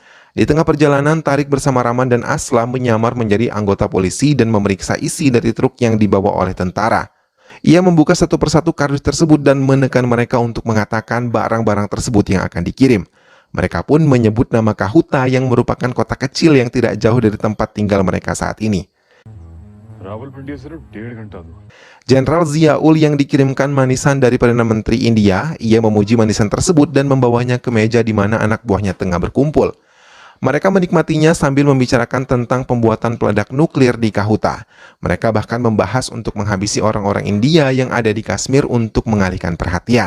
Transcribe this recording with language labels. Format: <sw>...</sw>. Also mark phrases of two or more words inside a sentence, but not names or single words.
<id>Di tengah perjalanan, Tarik bersama Raman dan Aslam menyamar menjadi anggota polisi dan memeriksa isi dari truk yang dibawa oleh tentara. Ia membuka satu persatu kardus tersebut dan menekan mereka untuk mengatakan barang-barang tersebut yang akan dikirim. Mereka pun menyebut nama Kahuta yang merupakan kota kecil yang tidak jauh dari tempat tinggal mereka saat ini.</id> <hi>रावलपिंडी से सिर्फ 1.5 घंटा दूर।</hi> <id>Jenderal Zia-ul yang dikirimkan manisan dari Perdana Menteri India, ia memuji manisan tersebut dan membawanya ke meja di mana anak buahnya tengah berkumpul. Mereka menikmatinya sambil membicarakan tentang pembuatan peledak nuklir di Kahuta. Mereka bahkan membahas untuk menghabisi orang-orang India yang ada di Kashmir untuk mengalihkan perhatian.</id>